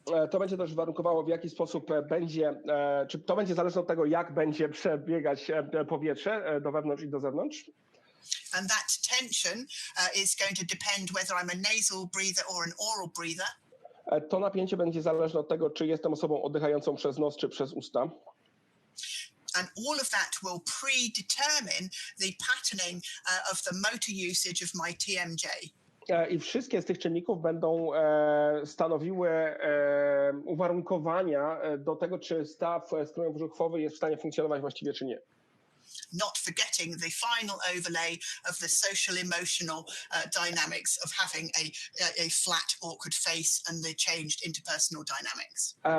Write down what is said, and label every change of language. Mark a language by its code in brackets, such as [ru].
[pl] to będzie też warunkowało, w jaki sposób będzie, czy to będzie zależne od tego, jak będzie przebiegać powietrze do wewnątrz i do zewnątrz. [en] And that tension is going to depend whether I'm a nasal breather or an oral breather. [pl] To napięcie będzie zależne od tego, czy jestem osobą oddychającą przez nos, czy przez usta. [en] And all of that will predetermine the patterning of the motor usage of my TMJ. [pl] I wszystkie z tych czynników będą stanowiły uwarunkowania do tego, czy staw skroniowo-żuchwowy jest w stanie funkcjonować właściwie, czy nie. [en] not forgetting the final overlay of the social emotional dynamics of having a flat, awkward face and the changed interpersonal dynamics.